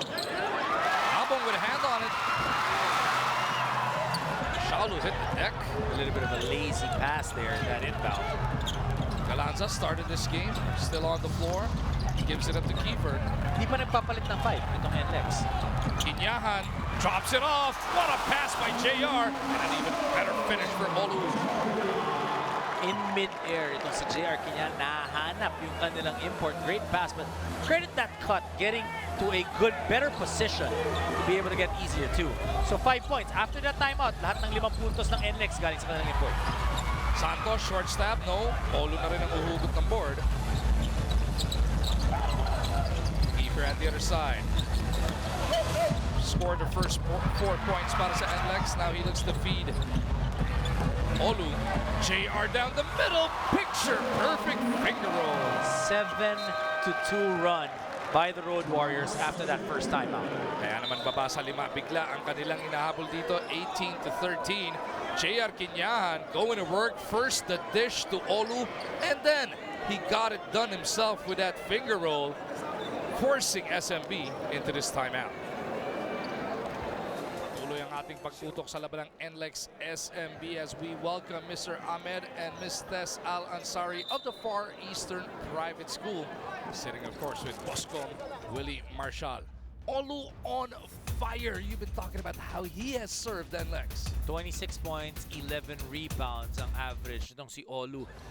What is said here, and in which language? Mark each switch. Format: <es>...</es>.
<en>Abong with a hand on it. Shalu's hit the deck. A little bit of a lazy pass there, that inbound. Galanza started this game, still on the floor. Gives it up to Kiefer.</en> <tl>Di pa nagpapalit ng 5 itong NLEX.</tl> <en>Kinyahan drops it off. What a pass by JR. And an even better finish for Olu. In mid-air,</en> <tl>itong si JR Kinyahan nahanap yung kanilang import.</tl> <en>Great pass, but credit that cut, getting to a good, better position to be able to get easier too. So 5 points. After that timeout,</en> <tl>lahat ng 5 puntos ng NLEX galing sa kanilang import.</tl> <en>Santos, short stab, no.</en> <tl>Olu na rin ang uhugot ng board.</tl> <en>Kiefer at the other side. Scored the first 4 points</en> <tl>para sa</tl> <en>NLEX. Now he looks to feed Olu. JR down the middle. Picture perfect finger roll. 7-2 run by the Road Warriors after that first timeout.</en> <tl>Kaya naman baba sa 5 bigla ang kanilang inahabol dito.</tl> <en>18-13. JR Kinyahan going to work. First the dish to Olu. And then he got it done himself with that finger roll, forcing SMB into this timeout.</en> <tl>Tuloy ang ating pagtutok sa laban ng NLEX SMB</tl> <en>as we welcome</en> <tl>Mr.</tl> <en>Ahmed and Ms. Tess Al-Ansari of the Far Eastern Private School, sitting of course with Boscom Willie Marshall. Olu on fire. You've been talking about how he has served NLEX. 26 points, 11 rebounds</en> <tl>ang average itong si Olu.</tl>